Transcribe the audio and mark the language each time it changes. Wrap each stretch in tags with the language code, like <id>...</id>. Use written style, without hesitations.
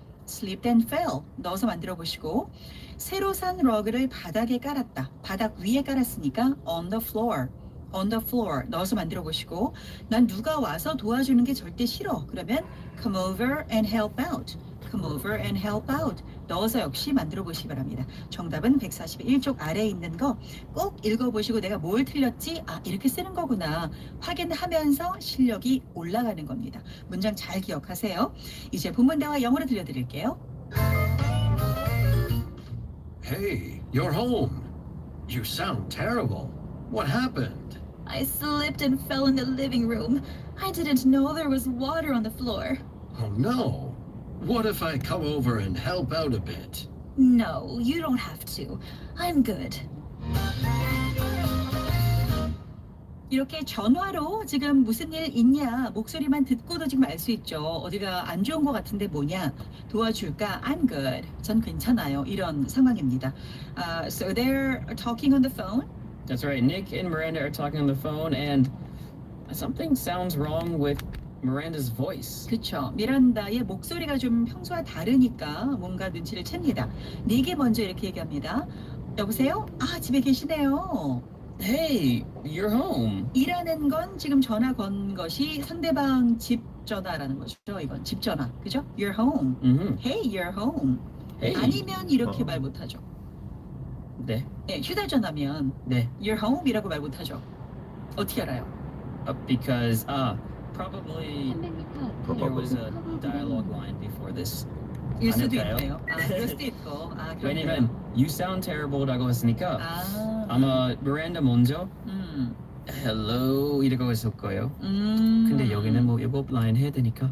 <en>slipped and fell</en> <ko>넣어서 만들어 보시고 새로 산 러그를 바닥에 깔았다. 바닥 위에 깔았으니까</ko> <en>on the floor. on the floor</en> <ko>넣어서 만들어 보시고 난 누가 와서 도와주는 게 절대 싫어. 그러면</ko> <en>come over and help out. come over and help out</en> <ko>넣어서 역시 만들어 보시기 바랍니다. 정답은 141쪽 아래에 있는 거 꼭 읽어보시고 내가 뭘 틀렸지? 아 이렇게 쓰는 거구나 확인하면서 실력이 올라가는 겁니다. 문장 잘 기억하세요. 이제 본문대화 영어로 들려드릴게요.</ko> <en>Hey, you're home. You sound terrible. What happened? I slipped and fell in the living room. I didn't know there was water on the floor. Oh no. What if I come over and help out a bit? No, you don't have to. I'm good.</en> <ko>이렇게 전화로 지금 무슨 일 있냐 목소리만 듣고도 지금 알 수 있죠. 어디가 안 좋은 것 같은데 뭐냐 도와줄까?</ko> <en>I'm good.</en> <ko>전 괜찮아요. 이런 상황입니다.</ko> <en>So they're talking on the phone. That's right. Nick and Miranda are talking on the phone, and something sounds wrong with Miranda's voice.</en> <ko>그렇죠. 미란다의 목소리가 좀 평소와 다르니까 뭔가 눈치를 챕니다. 닉이 먼저 이렇게 얘기합니다. 여보세요? 아 집에 계시네요.</ko> <en>Hey, you're home.</en> <ko>이라는 건 지금 전화 건 것이 상대방 집 전화라는 거죠. 이건 집 전화. 그죠?</ko> <en>You're home. Hey, you're home. Hey.</en> <ko>아니면 이렇게 말 못하죠. 네. 네, 휴대전화면 네.</ko> <en>You're home</en> <ko>이라고 말 못하죠. 어떻게 알아요?</ko> <en>Because probably there was a dialogue line before this.</en> <ko>일 수도 아닐까요? 있네요. 아, 그럴 수도 있고. 아, 그렇네요. 왜냐면</ko> <en>you sound terrible</en> <ko>라고 했으니까 아마 미란다 먼저 hello 이라고 했을 거예요. 근데 여기는 뭐 7라인 해야 되니까</ko>